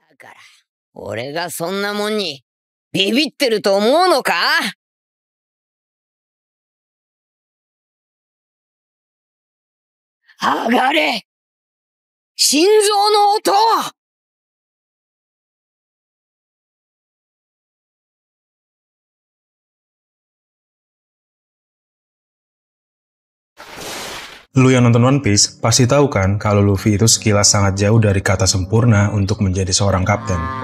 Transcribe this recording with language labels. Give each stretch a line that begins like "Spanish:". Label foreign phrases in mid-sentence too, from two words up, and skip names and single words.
Japanese: から。俺がそんなもんにビビってると思うのか？上がれ！心臓の音！
Indonesian: Lu yang nonton One Piece pasti tahu kan kalau Luffy itu sekilas sangat jauh dari kata sempurna untuk menjadi seorang kapten.